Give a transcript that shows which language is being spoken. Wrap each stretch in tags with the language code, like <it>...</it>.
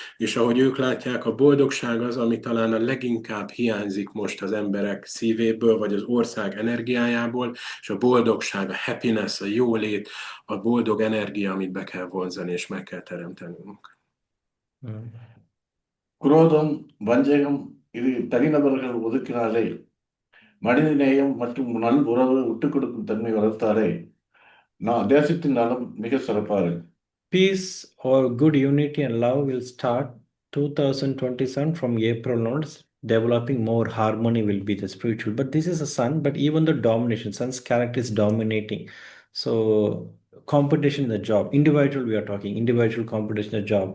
<hu>És ahogy ők látják, a boldogság az, ami talán a leginkább hiányzik most az emberek szívéből, vagy az ország energiájából, és a boldogság, a happiness, a jólét, a boldog energia, amit be kell vonzani, és meg kell teremtenünk.</hu> <ta>குரோதம், வஞ்சகம் இது தனிநபர்கள் ஒதுக்கினாலே, மனிதநேயம் மற்றும் நல் உறவு விட்டுக் கொடுக்கும் தன்மை வளர்த்தாலே தேசத்தின் நலம் மிக சிறப்பாக இருக்கும்.</ta> <en>Peace or good unity and love will start 2027 from April onwards. Developing more harmony will be the spiritual. But this is a sun, but even the domination, sun's character is dominating. So competition in the job, individual we are talking, individual competition in the job.</en>